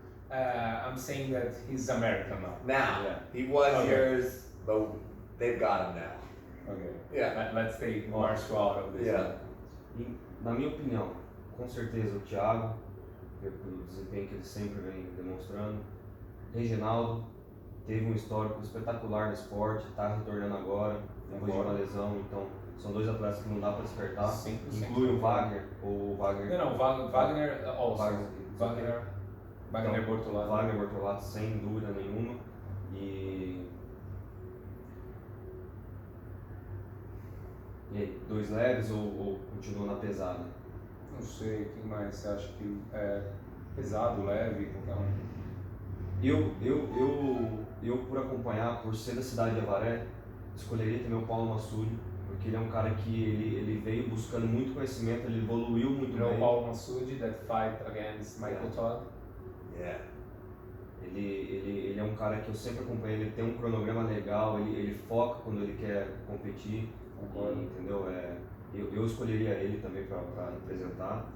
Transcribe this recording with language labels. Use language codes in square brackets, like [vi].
[en] I'm saying that he's American now. He was yours, but they've got him now. Okay. Yeah. Let's take Marcio out of this. Yeah. [pt] Na minha opinião, com certeza o Thiago, pelo desempenho que ele sempre vem demonstrando. Reginaldo teve um histórico espetacular no esporte, está retornando agora, depois de uma lesão, então são 2 atletas que não dá para descartar. Sim. Inclui o Wagner, ou o Wagner. Não, Wagner also. Wagner Bortolato. Wagner Bortolato, sem dúvida nenhuma. E aí, 2 leves ou continua na pesada? Não sei, quem mais você acha que é pesado, leve, qualquer um? Eu por acompanhar, por ser da cidade de Avaré, escolheria também o Paulo Massucci, porque ele é um cara que ele veio buscando muito conhecimento, ele evoluiu muito bem. [en] O Paulo Massucci that fight against Michael Todd. Yeah. [pt] Ele é um cara que eu sempre acompanho, ele tem um cronograma legal, ele foca quando ele quer competir, e, entendeu? Eu escolheria ele também para representar.